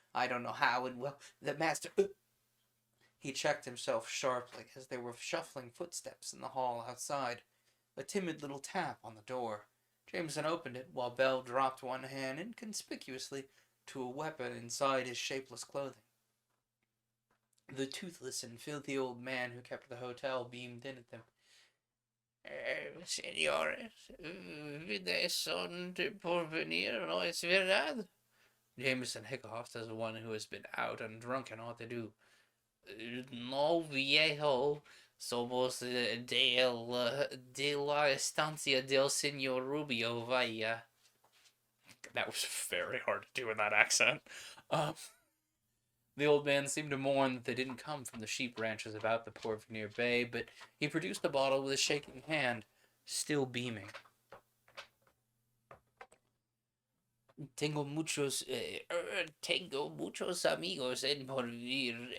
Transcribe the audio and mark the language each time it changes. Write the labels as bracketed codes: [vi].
[en] I don't know how, and well, the master... He checked himself sharply as there were shuffling footsteps in the hall outside. A timid little tap on the door. Jameson opened it while Bell dropped one hand inconspicuously to a weapon inside his shapeless clothing. The toothless and filthy old man who kept the hotel beamed in at them. [es] Señores, son de porvenir, no es verdad? [en] Jameson hiccoughed as one who has been out and drunk and ought to do. [es] No, viejo. Somos de la estancia del señor Rubio, vaya. [en] That was very hard to do in that accent. The old man seemed to mourn that they didn't come from the sheep ranches about the Porvenir Bay, but he produced a bottle with a shaking hand, still beaming. [es] Tengo muchos amigos en Porvenir.